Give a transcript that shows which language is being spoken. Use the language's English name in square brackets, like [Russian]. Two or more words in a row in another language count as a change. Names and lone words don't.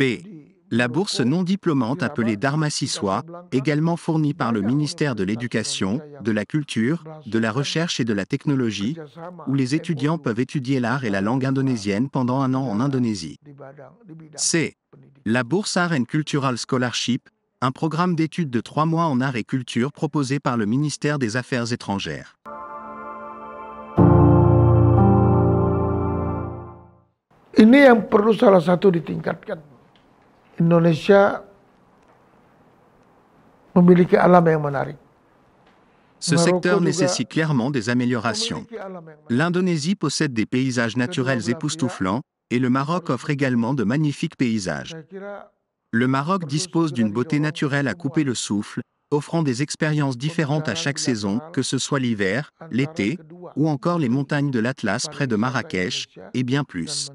[French] La bourse non diplômante appelée Dharma Siswa, également fournie par le ministère de l'Éducation, de la Culture, de la Recherche et de la Technologie, où les étudiants peuvent étudier l'art et la langue indonésienne pendant un an en Indonésie. C. La bourse Art and Cultural Scholarship, un programme d'études de 3 mois en art et culture proposé par le ministère des Affaires étrangères. [Indonesian] Ini yang perlu salah satu ditingkatkan. Indonesia memiliki alam yang menarik. [French] Ce secteur nécessite clairement des améliorations. L'Indonésie possède des paysages naturels époustouflants, et le Maroc offre également de magnifiques paysages. Le Maroc dispose d'une beauté naturelle à couper le souffle, offrant des expériences différentes à chaque saison, que ce soit l'hiver, l'été, ou encore les montagnes de l'Atlas près de Marrakech, et bien plus.